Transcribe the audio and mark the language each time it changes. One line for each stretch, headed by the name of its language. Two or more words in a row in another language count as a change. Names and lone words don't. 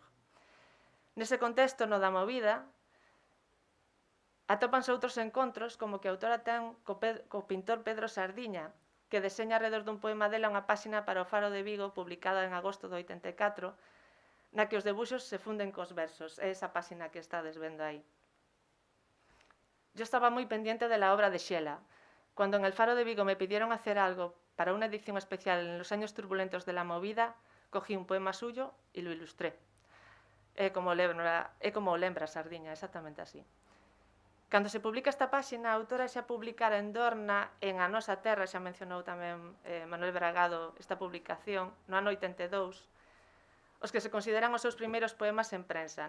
Galician: Nese contexto, no da movida, atópanse outros encontros como que a autora ten co pintor Pedro Sardiña, que deseña alrededor dun poema dela unha páxina para o Faro de Vigo publicada en agosto do 84, na que os debuxos se funden cos versos. É esa páxina que estades vendo aí.
Spanish: Yo estaba moi pendiente de la obra de Xela. Cuando en el Faro de Vigo me pidieron hacer algo para una edición especial en los años turbulentos de la movida, cogí un poema suyo y lo ilustré.
Galician: É como o lembra Sardiña, exactamente así. Cando se publica esta páxina, a autora xa publicara en Dorna, en A Nosa Terra, xa mencionou tamén Manuel Bragado esta publicación, no ano 82, os que se consideran os seus primeiros poemas en prensa.